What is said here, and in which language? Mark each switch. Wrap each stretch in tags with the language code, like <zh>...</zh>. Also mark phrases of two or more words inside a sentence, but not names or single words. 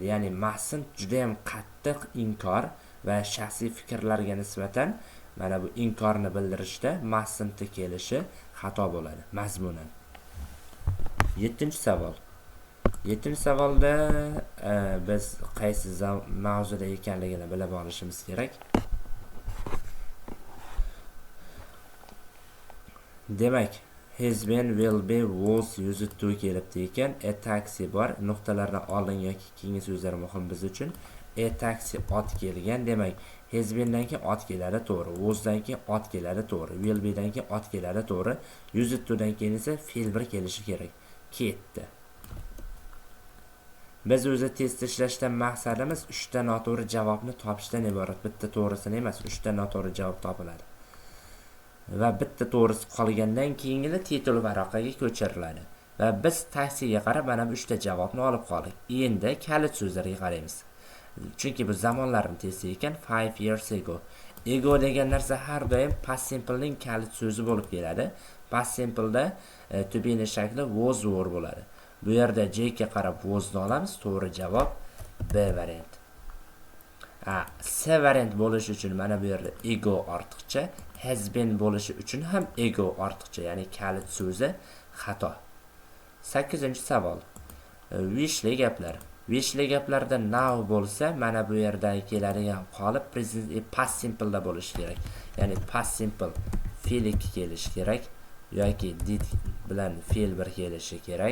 <uz>Ya'ni mustn't juda ham qattiq inkor va shaxsiy fikrlarga nisbatan mana bu inkorni bildirishda mustn't kelishi xato bo'ladi mazmunan. 7-savol. 7-savolda biz qaysi mavzuda ekanligini bilib olishimiz kerak. Demak,</uz> <en>has been, will be, was, used to</en> <uz>kelibdi ekan.</uz> <en>A taxi</en> <uz>bor. Nuqtalardan oldin yoki keyingi so'zlar muhim biz uchun.</uz> <en>A taxi</en> <uz>ot kelgan. Demak,</uz> <en>has been'dan</en> <uz>keyin ot keladi, to'g'ri. Was'dan keyin ot keladi, to'g'ri. Will be'dan keyin ot keladi, to'g'ri.</uz> <en>Used to'dan</en> <uz>keyin esa fe'l bir kelishi kerak. Ketdi. Biz o'zi test ishlashdan maqsadimiz 3 ta noto'g'ri javobni topishdan iborat. Bitta to'g'risini emas, 3 ta noto'g'ri javob topiladi. Va bitta to'g'risi qolgandan keyingina titul varaqaga ko'chiriladi. Va biz taksiga qarab mana bu 3 ta javobni olib qoldik. Endi kalit so'zlarga qaraymiz. Chunki bu zamonlarni testi ekan.</uz> <en>5 years ago.</en> <uz>Ego degan narsa har doim</uz> <en>past simple</en> <uz>ning kalit so'zi bo'lib keladi.</uz> <en>Past simple</en> <uz>da</uz> <en>to be</en> <uz>ning shakli</uz> <en>was were</en> <uz>bo'ladi. Bu yerda J ga qarab was ni olamiz. To'g'ri javob B variant. C variant bo'lishi uchun mana bu yerda ego ortiqcha,</uz> <en>has been</en> <uz>bo'lishi uchun ham ego ortiqcha, ya'ni kalit so'zi xato. 8-savol. Wishli gaplar. Wishli gaplarda now bo'lsa, mana bu yerda keladigan qolip</uz> <en>past simple</en> <uz>da bo'lishi kerak. Ya'ni</uz> <en>past simple</en> <uz>fe'l 2 kelishi kerak yoki did bilan fe'l 1 kelishi kerak.</uz>